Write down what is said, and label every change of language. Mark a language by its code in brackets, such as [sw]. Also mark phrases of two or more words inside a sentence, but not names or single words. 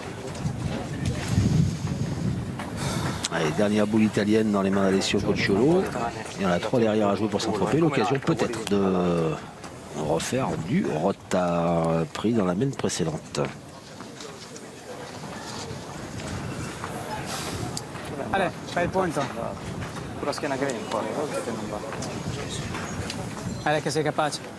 [fr] Allez, dernière boule italienne dans les mains d'Alessio Cocciolo. Il y en a 3 derrière à jouer pour Saint-Tropez. L'occasion peut-être de refaire du retard pris dans la main précédente. Allez, [it] fai il punto. Sulla schiena che viene un po', che non va. Allez, che sei capace.